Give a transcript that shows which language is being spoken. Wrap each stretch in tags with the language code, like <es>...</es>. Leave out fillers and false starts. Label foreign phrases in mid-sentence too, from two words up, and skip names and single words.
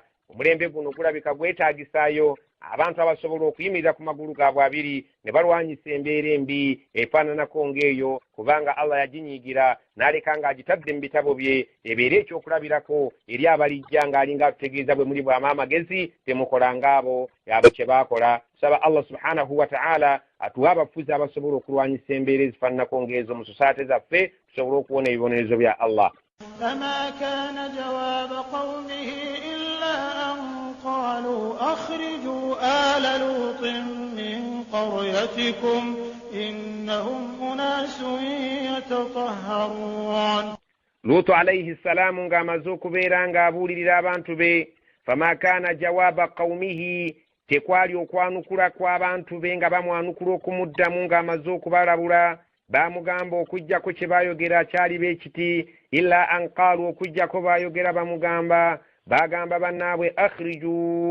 <lg>Omulembe guno gulabika gwetaagisaayo abantu abasobola okuyimirira ku magulu gaabwe abiri ne balwanyisa embeera embi efaananako ng'eyo, kubanga Allah yaginyiigira n'aleka ng'agitadde mu bitabo bye ebeera ekyokulabirako eri abalijja ng'alinga atutegeeza bwe muli bwama amagezi temukola ng'abo abo kye baakola. Saba</lg> <ar>الله سبحانه وتعالى</ar> <lg>atuwa abafuzi abasobola okulwanyisa embeera ezifaananako ng'ezo mu sosaate zaffe tusobole okuwona ebibonerezo bya Allah.</lg> <ar>فما كان جواب قومه إلا أن قالوا أخرجوا آل لوط من قريتكم إنهم أناس يتطهرون. لوط عليه السلام</ar> <lg>ng'amaze okubeera ng'abuulirira abantu be,</lg> <ar>فما كان جواب قومه,</ar> <lg>tekwali okwanukula kw'abantu be nga bamwanukula okumuddamu ng'amaze okubalabula. Bamugamba okujjako kye baayogera kyali beekiti,</lg> <ar>إلا أن قالوا</ar> <lg>okujjako baayogera bamugamba bagamba bannaabwe akhriju</lg>